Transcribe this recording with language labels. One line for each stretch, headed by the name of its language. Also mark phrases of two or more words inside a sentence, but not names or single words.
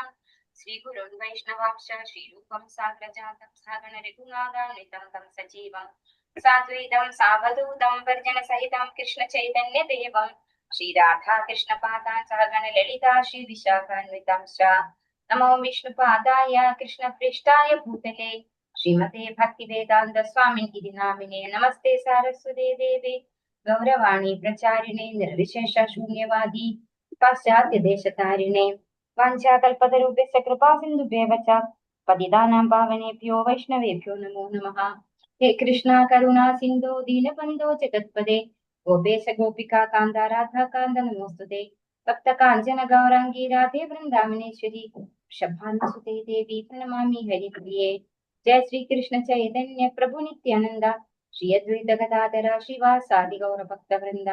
Sanskrit: ശ്രീഗുരുൻ വൈഷ്ണവാംശ ശ്രീരൂപം സാഗ്രജാതം സാഗണ രഘുനാഥാന്വിതം തം സജീവം സാദ്വൈതം സാവധൂതം വർജനസഹിതം കൃഷ്ണ ചൈതന്യ ദേവം ശ്രീരാധാ കൃഷ്ണപാദാൻ സഹഗണ ലളിതാ ശ്രീ വിശാഖാന്വിതം നമോ വിഷ്ണുപാദായ കൃഷ്ണപൃഷ്ഠായ ഭൂതലേ ശ്രീമതേ ഭക്തിവേദാന്ത സ്വാമിനി നാമിനെ. നമസ്തേ സാരസ്വതേ ദേവേ ഗൗരവാണി പ്രചാരിണേ നിർവിശേഷ ശൂന്യവാദി പാശ്ചാത്യദേശതാരിണേ. വാഞ്ചാകൽപതരുഭ്യശ്ച കൃപാസിന്ധുഭ്യവ ച പതിതാനാം പാവനേഭ്യോ വൈഷ്ണവേഭ്യോ നമോ നമഃ. ഹേ കൃഷ്ണ കരുണാ സിന്ധോ ദീനബന്ധോ ജഗത്പദേ ഗോപേശ ഗോപികാ കാന്ത രാധാകാന്ത നമോസ്തുതേ. ഭക്ത കാഞ്ചന ഗൗരാംഗീ രാധേ വൃന്ദാവനേശ്വരി വൃഷഭാനുസുതേ ദേവി പ്രണമാമി ഹരിപ്രിയേ. ജയ ശ്രീ കൃഷ്ണ ചൈതന്യ പ്രഭു നിത്യാനന്ദ ശ്രീ അദ്വൈത ഗദാധര ശ്രീവാസാദി ഗൗര ഭക്ത വൃന്ദ.